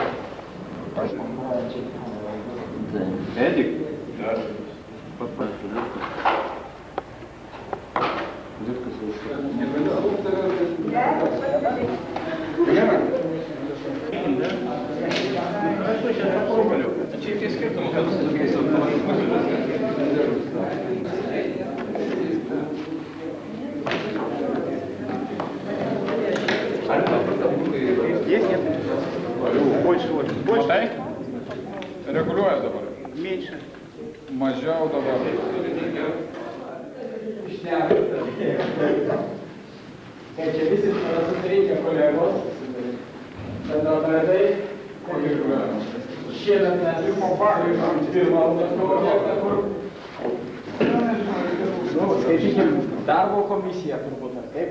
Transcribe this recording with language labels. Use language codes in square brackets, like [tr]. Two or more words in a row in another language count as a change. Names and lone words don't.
[lt] Edik. Čia tie skirtumai, kad su tokiais [ru] Есть, нет? Больше, очень. Больше? [lt] Регулює dabar. [ru] Меньше. [lt] Mažiau dabar. Čia visi susirinkę kolegos, bendradarbiai, šiemet mes pirmą objektą, kur skaitykim, darbo komisija turbūt, ar kaip,